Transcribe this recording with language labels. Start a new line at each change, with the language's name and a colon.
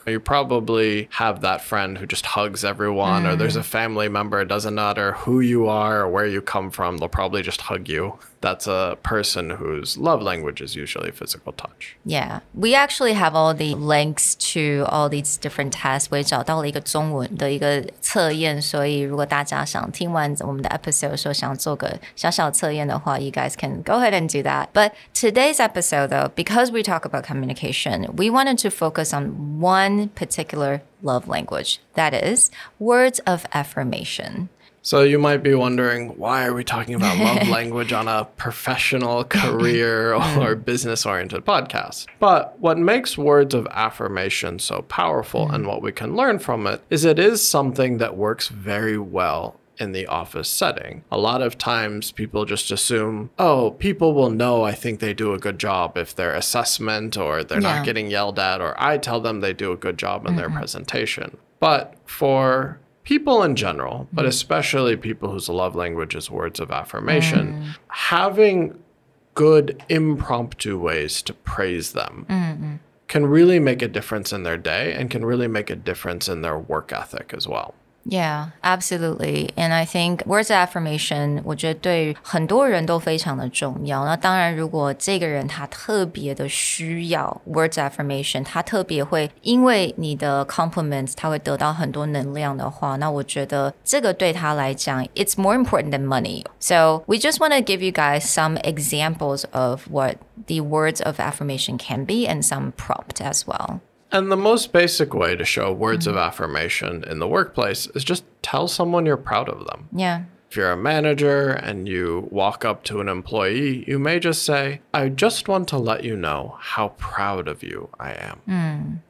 English: You probably have that friend who just hugs everyone, or there's a family member, it doesn't matter who you are or where you come from, they'll probably just hug you. That's a person whose love language is usually physical touch. Yeah. We actually have all the links to all these different tests.
Chinese: 我也找到了一个中文的一个测验，所以如果大家想听完我们的 episode 的时候想做个小小测验的话,
English: you guys can go ahead and do that. But today's episode, though, because we talk about communication, we wanted to focus on one particular love language. That is words of affirmation. So you might be wondering, why are we talking about love language on a professional, career, or business-oriented podcast? But what makes words of affirmation so powerful and what we can learn from it is something that works very well in the office setting. A lot of times people just assume, oh, people will know I think they do a good job if their assessment or they're not getting yelled at, or I tell them they do a good job in their presentation. But for people in general, but especially people whose love language is words of affirmation, having good impromptu ways to praise them can really make a difference in their day and can really make a difference in their work ethic as well. Yeah, absolutely. And I think words of affirmation,
Chinese: 我觉得对很多人都非常的重要。那当然，如果这个人他特别的需要 words of affirmation, 他特别会因为你的 compliments, 他会得到很多能量的话，那我觉得这个对他来讲
English: it's more important than money. So we just want to give you guys some examples of what the words of affirmation can be and some prompt as well. And the most basic way to show words of affirmation in the workplace is just tell someone you're proud of them. Yeah. If you're a manager and you walk up to an employee, you may just say, I just want to let you know how proud of you I am.